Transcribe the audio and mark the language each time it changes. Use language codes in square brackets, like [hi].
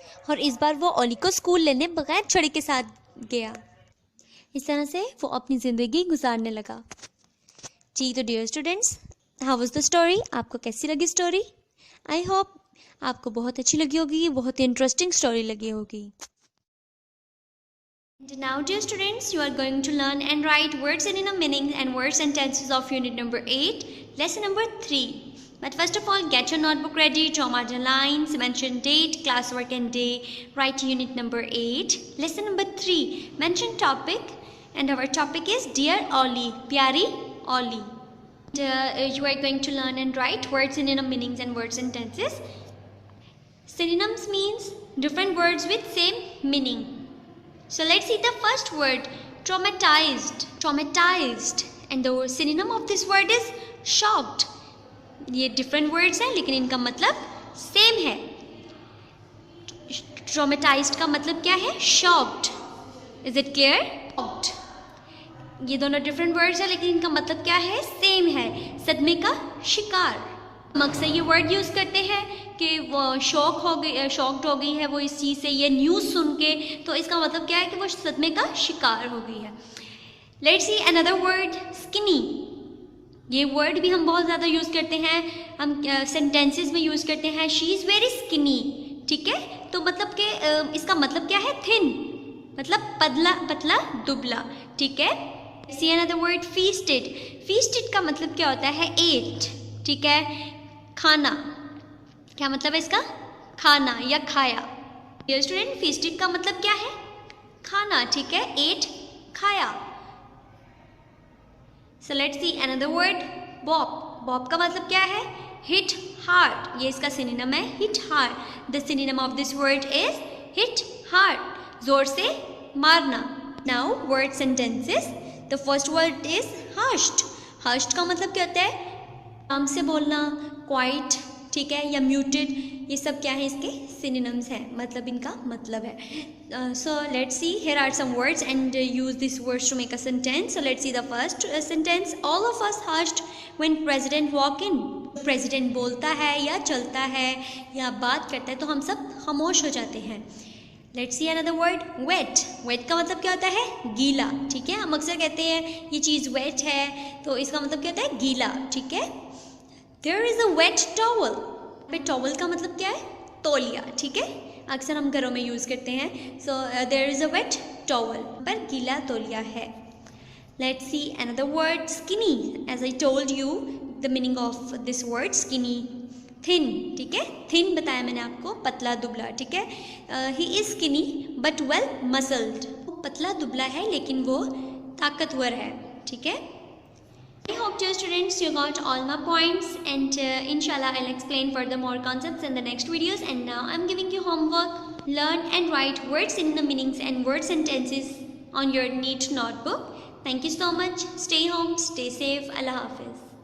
[hi] और इस बार वो ओली को स्कूल लेने बगैर छड़ी के साथ गया। इस तरह से वो अपनी ज़िंदगी गुजारने लगा। जी तो [en] Dear students, how was the story? [hi] आपको कैसी लगी स्टोरी? [en] I hope [hi] आपको बहुत अच्छी लगी होगी, बहुत ही इंटरेस्टिंग स्टोरी लगी होगी। [en] Now dear students, you are going to learn and write words and synonym meanings and words and tenses of unit number 8, lesson number 3. But first of all, get your notebook ready, draw margin lines, mention date, classwork and day, write unit number 8, lesson number 3, mention topic, and our topic is Dear Oli, Pyari Oli. You are going to learn and write words, synonym meanings and words and tenses. Synonyms means different words with same meaning. So let's see the first word, traumatized. Traumatized, and the synonym of this word is shocked. [hi] ये [en] different words [hi] हैं लेकिन इनका मतलब same है. Traumatized का मतलब क्या है? [en] Shocked. Is it clear? Shocked. [hi] ये दोनों डिफरेंट वर्ड्स हैं लेकिन इनका मतलब क्या है? सेम है. सदमे का शिकार. हम अक्सर ये वर्ड यूज़ करते हैं कि वो शॉक्ड हो गई है वो इस चीज़ से, ये न्यूज़ सुन के, तो इसका मतलब क्या है कि वो सदमे का शिकार हो गई है. [en] Let's see another word, skinny. [hi] ये वर्ड भी हम बहुत ज़्यादा यूज़ करते हैं, हम सेंटेंसेस में यूज़ करते हैं. [en] She is very skinny. [hi] ठीक है, तो मतलब कि इसका मतलब क्या है? थिन, मतलब पतला दुबला. ठीक है. [en] See another word, feasted. [hi] Feasted का मतलब क्या होता है? ate. ठीक है, खाना. क्या मतलब है इसका? खाना या खाया. [en] Dear student, [hi] feasted का मतलब क्या है? खाना. ठीक है, ate, खाया. [en] So let's see another word, bop. [hi] Bop का मतलब क्या है? [en] hit hard. [hi] ये इसका synonym है, hit hard. [en] The synonym of this word is hit hard. [hi] जोर से मारना. [en] Now words and tenses. The first word is hushed. [hi] Hushed का मतलब क्या होता है? आराम से बोलना, क्वाइट, ठीक है, या म्यूटेड, ये सब क्या है? इसके सिनोनिम्स हैं, मतलब इनका मतलब है. [en] So let's see, here are some words and use this words to make a sentence. So let's see the first sentence. All of us hushed when president walk in. [hi] President बोलता है या चलता है या बात करता है तो हम सब खामोश हो जाते हैं. [en] Let's see another word, wet. [hi] Wait का मतलब क्या होता है? गीला, ठीक है. हम अक्सर कहते हैं ये चीज़ वेट है, तो इसका मतलब क्या होता है? गीला, ठीक है. [en] There is a wet towel. [hi] पे टॉवल का मतलब क्या है? तौलिया, ठीक है. अक्सर हम घरों में यूज़ करते हैं. [en] so there is a wet towel, [hi] पर गीला तौलिया है. [en] Let's see another word, skinny. As I told you the meaning of this word skinny, thin, [hi] ठीक है. थिन बताया मैंने आपको, पतला दुबला, ठीक है. [en] He is skinny but well muscled. [hi] वो पतला दुबला है लेकिन वो ताकतवर है, ठीक है. [en] I hope dear students you got all my points, and inshallah I'll explain further more concepts in the next videos. And now I'm giving you homework. Learn and write words in the meanings and word sentences on your neat notebook. Thank you so much. Stay home, stay safe. Allah Hafiz.